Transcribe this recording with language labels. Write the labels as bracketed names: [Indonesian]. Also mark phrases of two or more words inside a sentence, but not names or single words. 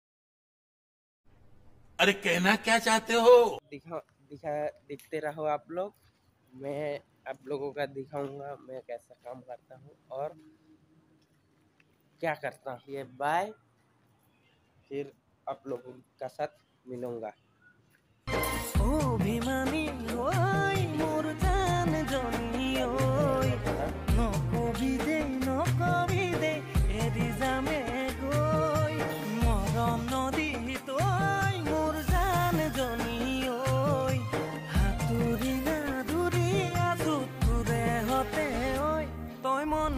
[Hindi] अरे कहना क्या चाहते हो? दिखते रहो आप लोग। मैं आप लोगों का दिखाऊंगा मैं कैसा काम करता हूँ और क्या करता हूँ। ये बाय, फिर आप लोगों का साथ मिलूंगा। [Assamese] অভিমানী হৈ মোৰ জান জনী ঐ নকবি দে এৰি যামে গৈ মৰম নদী তই মোৰ জান জনী ঐ হাতুৰি নাদুৰি আছো তোৰে হতে ঐ তই মন